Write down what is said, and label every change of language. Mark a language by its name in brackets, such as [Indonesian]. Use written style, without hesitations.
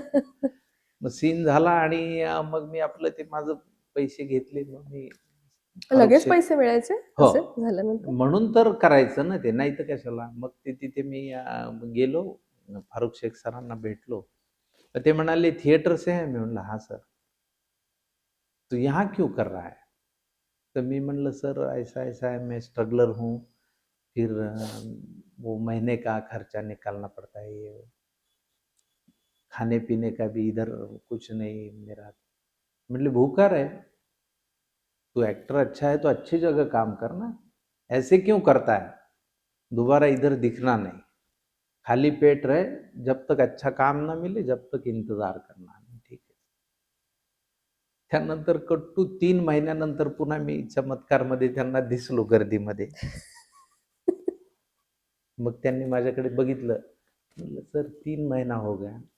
[Marathi] मग सीन झाला आणि मग मी आपलं ते माझं पैसे घेतले. मग मी फारुख लगेच शेख पैसे मिळायचे हो. असे झाल्यानंतर? म्हणून तर करायचं ना ते, नाहीतर कशाला. मग ते तिथे मी गेलो, फारुख शेख सरांना भेटलो. तर ते म्हणाले, [Hindi] "थिएटर से है?" [Marathi] मी म्हणलं, [Hindi] "हाँ सर." "तो यहाँ क्यों कर रहा है?" [Marathi] तर मी म्हणलं, [Hindi] "सर ऐसा-ऐसा है, मैं स्ट्रगलर हूँ, फिर वो महीने का खर्चा निकालना पड़ता है, ये खाने-पीने का भी इधर कुछ नहीं मेरा." [Marathi] म्हटले, [Hindi] "भूखा रहे, तू एक्टर अच्छा है तो अच्छी जगह काम करना, ऐसे क्यों करता है? दोबारा इधर दिखना नहीं, खाली पेट रहे, जब तक अच्छा काम ना मिले, जब तक इंतजार करना." [Marathi] ठीक आहे. त्यानंतर कट्टू 3 महिन्यानंतर पुन्हा मी चमत्कारमध्ये त्यांना दिसलो गर्दीमध्ये. मग त्यांनी माझ्याकडे बघितलं. म्हणलं, [Hindi] "सर 3 महीना हो गया."